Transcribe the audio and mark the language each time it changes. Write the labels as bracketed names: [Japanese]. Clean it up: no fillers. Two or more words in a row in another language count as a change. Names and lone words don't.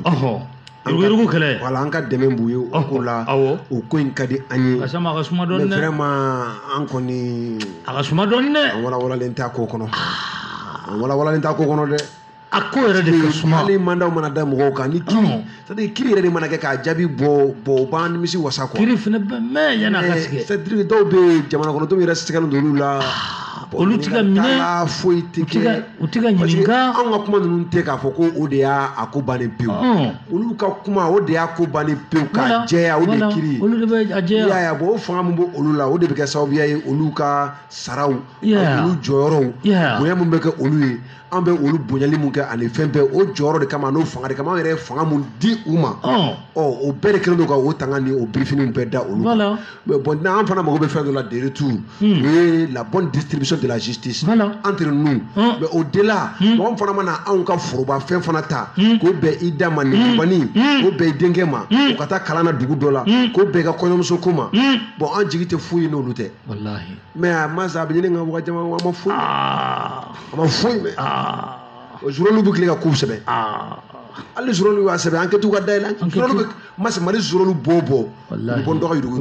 [Bambara] yurugu kɛlɛ voilà an ka dɛmɛ b'u ye o ko la o ko in ka di an ye [French] parce que [Bambara] a ka suma dɔɔni dɛ [French] mais vraiment [Bambara] an kɔni a ka suma dɔɔni dɛ an walawalalen t'a ko kɔnɔ an walawalalen t'a ko kɔnɔ dɛ a ko yɛrɛ de ka suma hali mandaw mana da mɔgɔw kan ni kiiri [French] c'est-à-dire [Bambara] kiiri yɛrɛ de mana kɛ k'a jaabi bɔ o b'an nimisi wasa quoi kiiri fana bɛ mɛn yan'a ka tigɛ [French] c'est-à-dire [Bambara] dɔw bɛ jamana kɔnɔdenw yɛrɛ sɛgɛnnen don olu la olu tɛ ka minɛ foyi tɛ kɛ u tɛ ka ɲininka anw ka kuma ninnu tɛ k'a fɔ ko o de y'a ko bannen pewu olu ka kuma o de y'a ko bannen pewu k'a jɛya o de kiiri olu de bɛ a jɛya i y'a ye bon o fanga min bɛ olu la o de bɛ kɛ sababuya ye olu ka saraw olu jɔyɔrɔw bonya min bɛ kɛ olu ye an bɛ olu bonyali min kɛ ani fɛn bɛɛ o jɔyɔrɔ de kama n'o fanga de kama an yɛrɛ ye fanga min di u ma o bɛɛ de kɛlen don ka o tanga ni o birifiniw bɛɛ da olu kan [French] mais bon [Bambara] an fana mago bɛ fɛn dɔ la de retour o ye [French] la bonne distribution de la justice entre nous mais au delà [Bambara] mɔgɔ fana mana anw ka foroba fɛn fana ta k'o bɛn i da ma nin bani k'o bɛn i denkɛ ma o ka taa kalan na dugu dɔ la k'o bɛn i ka kɔɲɔmuso ko ma bon an jigi tɛ foyi n'olu tɛ mais a ma sa a bɛ ɲini ka waga caman a ma foyi a ma foyi mɛ o journal bɛ tile ka kow sɛbɛn hali journal b'a sɛbɛn an kɛ t'u ka dayɛlɛ journal bɛ masi mali journal bɔ u bɛ bɔ n dɔgɔ yurugu